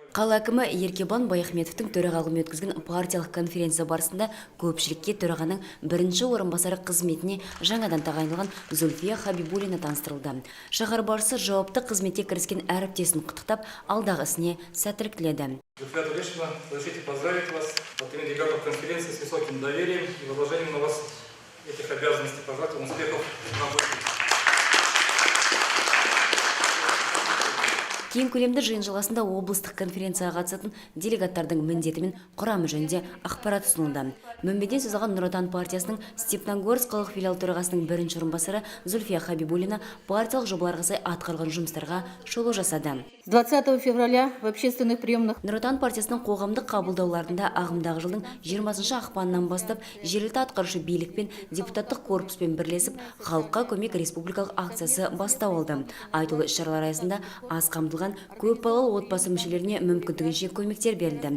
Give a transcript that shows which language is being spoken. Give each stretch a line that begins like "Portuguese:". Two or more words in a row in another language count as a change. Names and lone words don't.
Kazakh: Қала әкімі Еркебұлан Баяхметовтің төрағалығымен өткізген партиялық конференция барысында көпшілікке төрағаның бірінші орынбасары қызметіне жаңадан тағайындалған Зульфия Хабибуллина таныстырылды. Шаһар басшысы жауапты қызметке кіріскен әріптесін құттықтап, алдағы ісіне сәттілік тіледі.
Russian: Зульфия Туречевна, разрешите поздравить вас от имени делегатов конференции с высоким доверием и возложением на вас этих обязанностей. Пожелать вам успехов в работе.
Kazakh: Кең көлемді жиын жалғасында облыстық конференцияға қатысатын делегаттардың міндеті мен құрамы жөнінде ақпарат ұсынылды. Мінбеден сөз алған Нұр Отан партиясының Степногорск қалалық филиал төрағасының бірінші орынбасары Зульфия Хабибуллина партиялық жобаларға сай атқарылған жұмыстарға шолу жасады.
Russian: С 20 февраля в общественных приемных
Kazakh: Нұр Отан партиясының қоғамдық қабылдауларында ағымдағы жылдың 20 ақпанынан бастап жергілікті атқарушы билік пен депутаттық корпуспен бірлесіп халыққа көмек республикалық акциясы бастау алды. Айтулы іс-шаралар аясында аз қамтылған көпбалалы отбасы мүшелеріне мүмкіндігінше көмектер берілді.